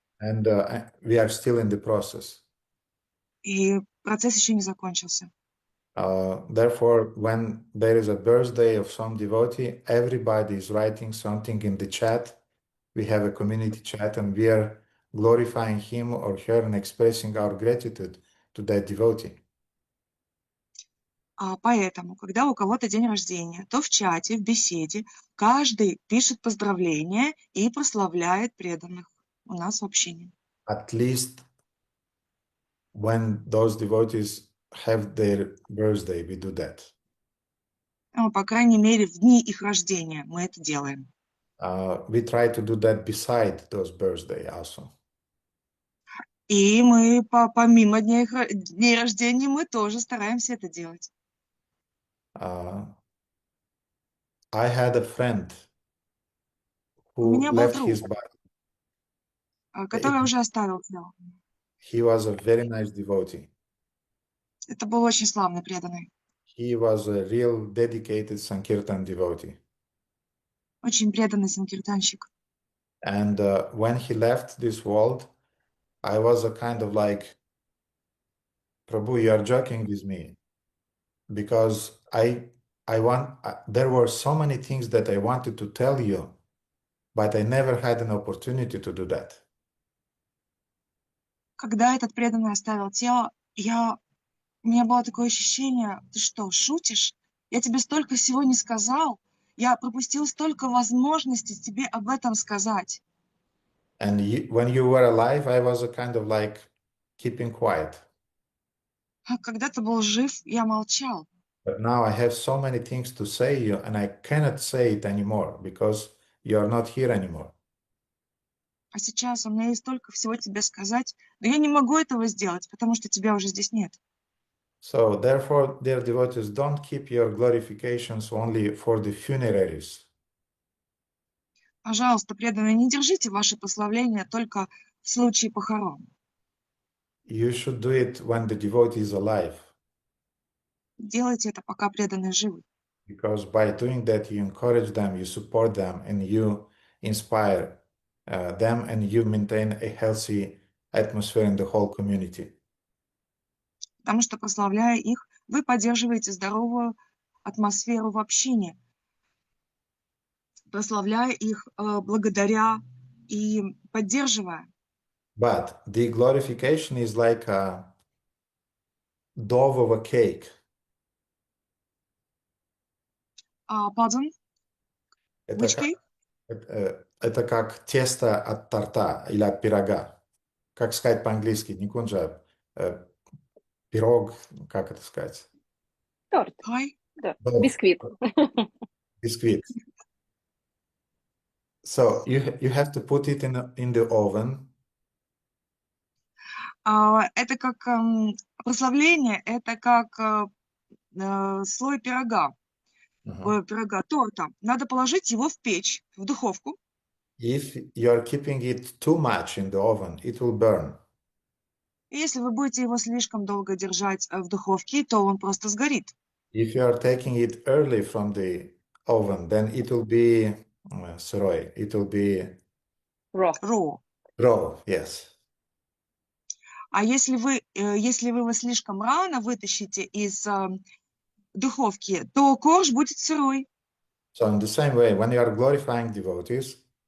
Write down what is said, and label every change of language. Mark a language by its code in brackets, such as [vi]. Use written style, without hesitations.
[en] And we are still in the process. [ru] И процесс еще не закончился. [en] Therefore, when there is a birthday of some devotee, everybody is writing something in the chat. We have a community chat and we are glorifying him or her and expressing our gratitude to that devotee. [ru] Поэтому, когда у кого-то день рождения, то в чате, в беседе, каждый пишет поздравления и прославляет преданных у нас в общине. [en] At least when those devotees have their birthday, we do that. [ru] По крайней мере, в дни их рождения мы это делаем. [en] We try to do that beside those birthday also. [ru] И мы помимо дней рождения мы тоже стараемся это делать. [en] I had a friend [ru] У [en] who [ru] меня был [en] left [ru] друг, [en] his body. [ru] который уже оставил тело. [en] He was a very nice devotee. [ru] Это был очень славный преданный. [en] He was a real dedicated Sankirtan devotee. [ru] Очень преданный санкиртанщик. [en] And when he left this world, I was a kind of like, Prabhu, you are joking with me. Because there were so many things that I wanted to tell you, but I never had an opportunity to do that. [ru] Когда этот преданный оставил тело, у меня было такое ощущение, ты что, шутишь? Я тебе столько всего не сказал. Я пропустил столько возможностей тебе об этом сказать. [en] And when you were alive, I was a kind of like keeping quiet. [ru] А когда ты был жив, я молчал. [en] But now I have so many things to say you, and I cannot say it anymore because you are not here anymore. [ru] А сейчас у меня есть столько всего тебе сказать, но я не могу этого сделать, потому что тебя уже здесь нет. [en] So therefore, dear devotees, don't keep your glorifications only for the funerals. [ru] Пожалуйста, преданные, не держите ваши прославления только в случае похорон. [en] You should do it when the devotee is alive. [ru] Делайте это, пока преданные живы. [en] Because by doing that, you encourage them, you support them, and you inspire them, and you maintain a healthy atmosphere in the whole community. [ru] Потому что, прославляя их, вы поддерживаете здоровую атмосферу в общине, прославляя их благодаря и поддерживая. [en] But the glorification is like a dough of a cake. Pardon? Which cake? [ru] Это как тесто от торта или от пирога. Как сказать по-английски? Не кунжа, пирог, как это сказать? Торт. [en] Pie? [ru] Да. [en] Dough. [ru] Бисквит. [en] Biscuit. So you have to put it in the oven. [ru] Это как прославление, это как слой пирога, торта. Надо положить его в печь, в духовку. [en] If you are keeping it too much in the oven, it will burn. [ru] И если вы будете его слишком долго держать в духовке, то он просто сгорит. [en] If you are taking it early from the oven, then it will be [ru] сырой. [en] It will be Raw. raw, yes. [ru] А если вы его слишком рано вытащите из духовки, то корж будет сырой. [en] So in the same way, when you are glorifying devotees,